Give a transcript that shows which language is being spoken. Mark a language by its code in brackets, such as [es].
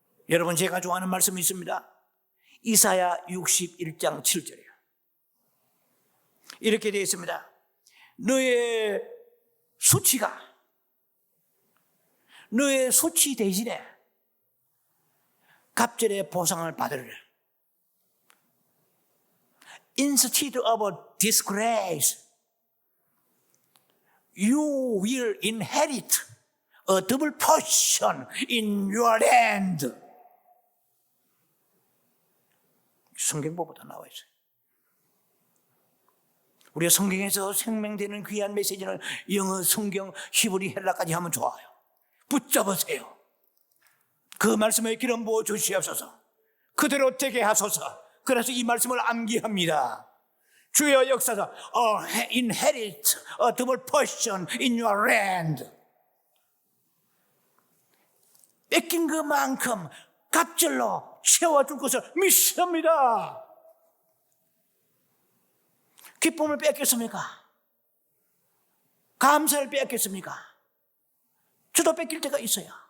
[ko] 여러분, 제가 좋아하는 말씀이 있습니다. 이사야 61장 7절이에요. 이렇게 되어 있습니다. 너의 수치가, 너의 수치 대신에 갑절의 보상을 받으리라. [en] Instead of a disgrace, you will inherit a double portion in your land. [ko] 성경보다 나와 있어요. 우리가 성경에서 생명되는 귀한 메시지는 영어, 성경, 히브리, 헬라까지 하면 좋아요. 붙잡으세요. 그 말씀에 기름 부어 주시옵소서. 그대로 되게 하소서. 그래서 이 말씀을 암기합니다. 주여 역사서 [en] inherit a double portion in your land. [ko] 뺏긴 그만큼 갑절로 채워줄 것을 믿습니다. 기쁨을 뺏겼습니까? 감사를 뺏겼습니까? 저도 뺏길 때가 있어요.